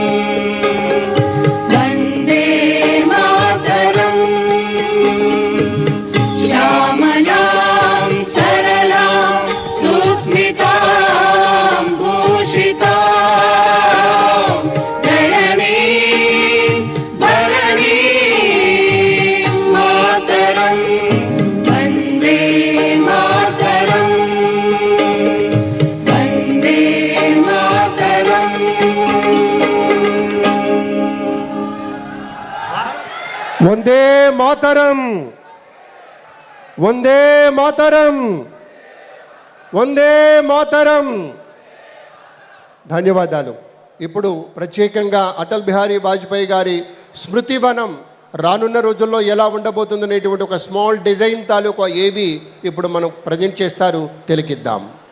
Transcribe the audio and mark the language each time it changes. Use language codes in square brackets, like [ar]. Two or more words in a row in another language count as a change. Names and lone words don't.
[sa] वन्दे मातरम् श्यामलां सरलां सुस्मितां भूषितां धरणीं धरणीं मातरं वन्दे मातरम् वन्दे मातरम् వందే మాతరం వందే మాతరం వందే మాతరం. [te] ధన్యవాదాలు. ఇప్పుడు ప్రత్యేకంగా అటల్ బిహారీ వాజ్పేయి గారి స్మృతివనం రానున్న రోజుల్లో ఎలా ఉండబోతుంది అనేటువంటి ఒక [en] small design [te] తాలూకా ఏవి ఇప్పుడు మనం ప్రజెంట్ చేస్తారు, తిలకిద్దాం.